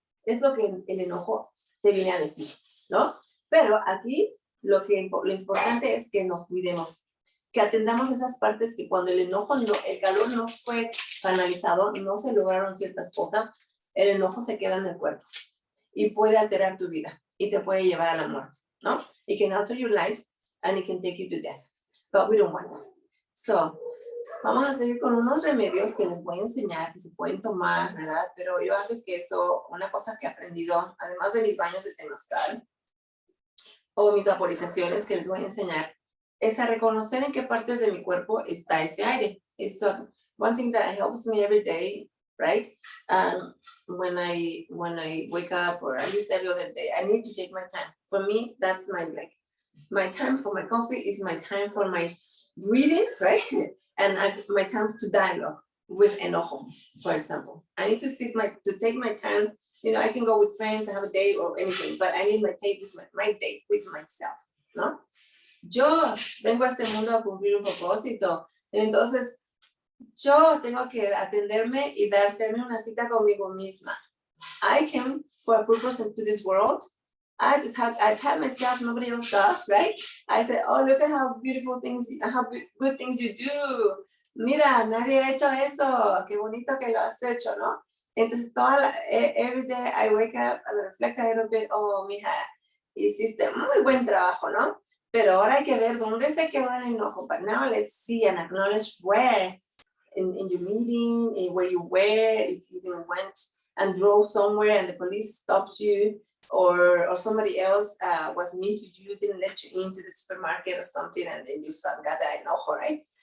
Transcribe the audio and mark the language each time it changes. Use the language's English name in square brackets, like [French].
[Spanish] Es lo que el enojo te viene a decir, ¿no? Pero aquí lo importante es que nos cuidemos, que atendamos esas partes que cuando el calor no fue canalizado, no se lograron ciertas cosas, el enojo se queda en el cuerpo y puede alterar tu vida y te puede llevar a la muerte, ¿no? [English] It can alter your life and it can take you to death, but we don't want that. [Spanish] So, vamos a seguir con unos remedios que les voy a enseñar, que se pueden tomar, ¿verdad? Pero yo antes que eso, una cosa que he aprendido, además de mis baños de temazcal, o mis vaporizaciones que les voy a enseñar, es a reconocer en qué partes de mi cuerpo está ese aire. [English] One thing that helps me every day, right? When I wake up, or at least every other day, I need to take my time. For me, that's my time for my coffee is my time for my breathing, right? And my time to dialogue with enojo, for example. I need to take my time. You know, I can go with friends, have a date or anything, but I need my date with myself, ¿no? [Spanish] Yo vengo a este mundo a cumplir un propósito, entonces yo tengo que atenderme y hacerme una cita conmigo misma. [English] I came for a purpose into this world. I've had myself, nobody else does, right? I said, oh, look at how beautiful things, how good things you do. [Spanish] Mira, nadie ha hecho eso, qué bonito que lo has hecho, ¿no? [English] Entonces, every day I wake up and reflect a little bit, oh, mija, [Spanish] hiciste muy buen trabajo, [English] ¿no? [Spanish] Pero ahora hay que ver dónde se quedó el enojo. [English] But now let's see and acknowledge where, in your meeting, where you were, if you even went and drove somewhere and the police stopped you, or somebody else was mean to you, didn't let you into the supermarket or something, and then you got that enojo, right?